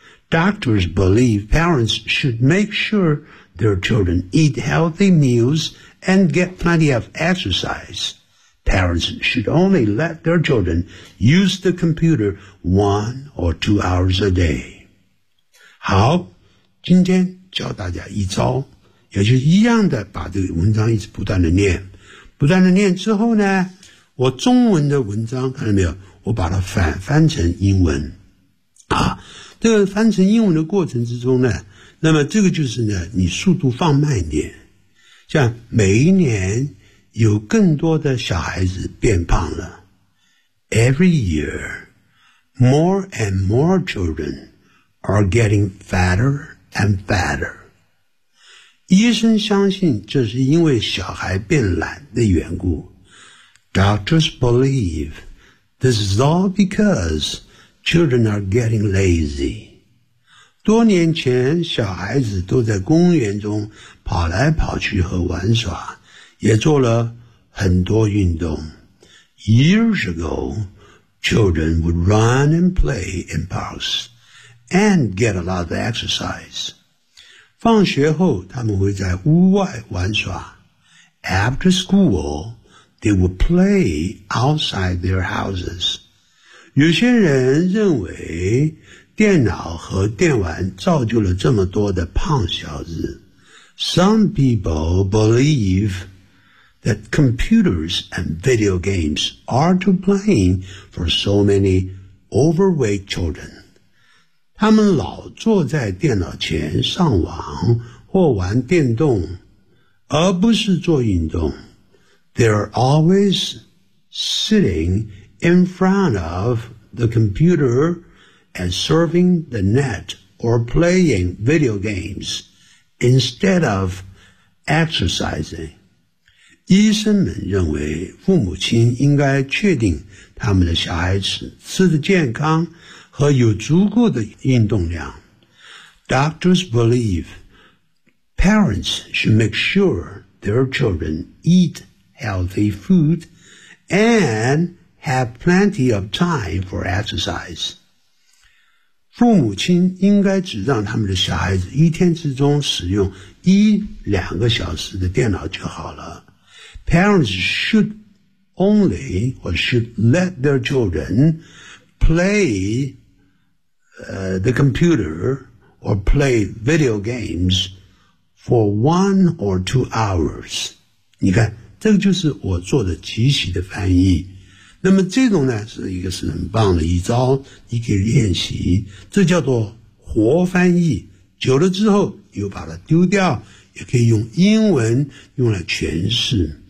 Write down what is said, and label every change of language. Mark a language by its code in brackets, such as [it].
[en] Doctors believe parents should make sure their children eat healthy meals and get plenty of exercise. Parents should only let their children use the computer 1 or 2 hours a day. [zh] 好，今天教大家一招，也就是一样的把这个文章一直不断的念。不断的念之后呢，我中文的文章，看到没有，我把它翻成英文。啊，这个翻成英文的过程之中呢，那么这个就是呢，你速度放慢一点。像每一年有更多的小孩子变胖了。 [en] Every year, more and more children are getting fatter and fatter. [zh] 医生相信这是因为小孩变懒的缘故。 [en] Doctors believe this is all becauseChildren are getting lazy. [zh] 多年前小孩子都在公园中跑来跑去和玩耍，也做了很多运动。 [en] Years ago, children would run and play in parks and get a lot of exercise. [zh] 放学后他们会在屋外玩耍。 [en] After school, they would play outside their houses. [zh] 有些人认为电脑和电玩造就了这么多的胖小子。 [en] Some people believe that computers and video games are to blame for so many overweight children. [zh] 他们老坐在电脑前上网或玩电动，而不是做运动。 [en] They're always sitting in front of the computer and surfing the net or playing video games instead of exercising. [zh] 医生们认为父母亲应该确定他们的小孩子吃得健康和有足够的运动量。 [en] Doctors believe parents should make sure their children eat healthy food and have plenty of time for exercise. [zh] 父母亲应该只让他们的小孩子一天之中使用一两个小时的电脑就好了。 [en] Parents should only or should let their children play, the computer or play video games for 1 or 2 hours. [zh] 你看，这个就是我做的即席的翻译。那么这种呢是一个是很棒的一招，你可以练习，这叫做活翻译，久了之后又把它丢掉，也可以用英文用来诠释。